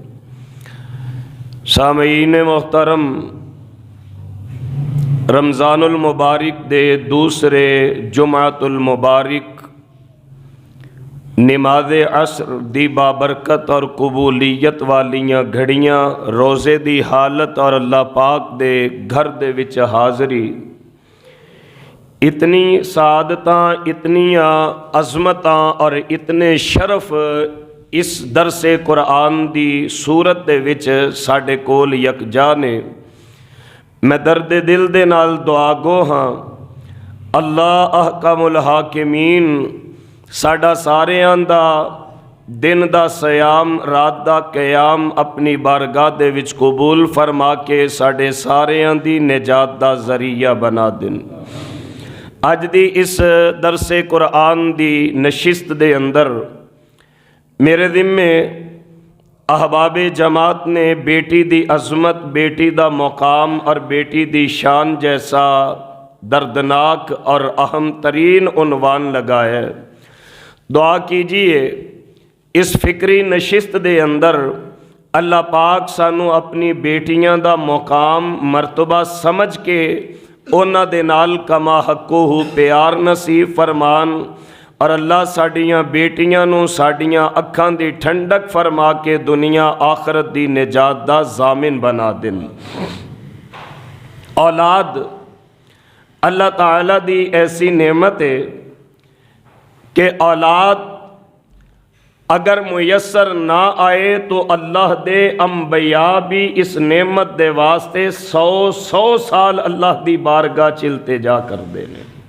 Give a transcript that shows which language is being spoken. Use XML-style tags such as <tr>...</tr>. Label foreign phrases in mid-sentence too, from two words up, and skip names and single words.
<pa>سامعین محترم، رمضان المبارک دے دوسرے جمعۃ المبارک نماز عصر دی بابرکت اور قبولیت والیاں گھڑیاں روزے دی حالت اور اللہ پاک دے گھر دے وچ حاضری، اتنی سعادتاں، اتنیاں عظمتاں اور اتنے شرف اس درس قرآن دی صورت دے وچ ساڈے کول یکجا نے۔ میں درد دل دے نال دعا گو ہاں، اللہ احکم الحاکمین ساڈا ساریاں دا دن دا سیام، رات دا قیام اپنی بارگاہ دے وچ قبول فرما کے ساڈے ساریاں دی نجات دا ذریعہ بنا دن۔ اج دی اس درس قرآن دی نشست دے اندر میرے ذمے احباب جماعت نے بیٹی دی عظمت، بیٹی دا مقام اور بیٹی دی شان جیسا دردناک اور اہم ترین عنوان لگایا ہے۔ دعا کیجئے اس فکری نشست دے اندر اللہ پاک سانو اپنی بیٹیاں دا مقام مرتبہ سمجھ کے اونا دے نال کما حقو پیار نصیب فرمان، اور اللہ ساڈیاں بیٹیاں نو ساڈیاں اکھاں دی ٹھنڈک فرما کے دنیا آخرت دی نجات دا ضامن بنا دن۔ اولاد اللہ تعالیٰ دی ایسی نعمت ہے کہ اولاد اگر میسر نہ آئے تو اللہ دے انبیاء بھی اس نعمت دے واسطے 100 سال اللہ دی بارگاہ چلتے جا کر دینے۔</pa>